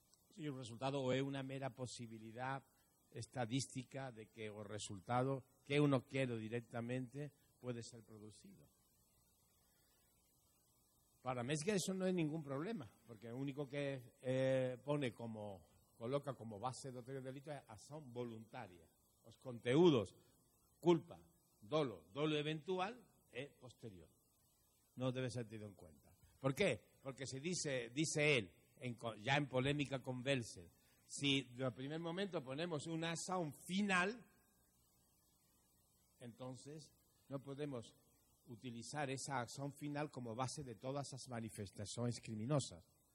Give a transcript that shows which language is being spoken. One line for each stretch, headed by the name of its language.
Galician: sí, o resultado ou é unha mera posibilidade estadística de que o resultado que uno quero directamente pode ser producido. Para Metzger eso non é ningún problema, porque o único que pone como, coloca como base do teoría do delito é a son voluntaria. Os conteúdos, culpa, dolo, dolo eventual, é posterior. Non debe ser tido en cuenta. ¿Por qué?
Spanish: Porque si dice él, ya en polémica con Welser, si en el primer momento ponemos una acción final, entonces no podemos utilizar esa acción final como base de todas las manifestaciones criminosas.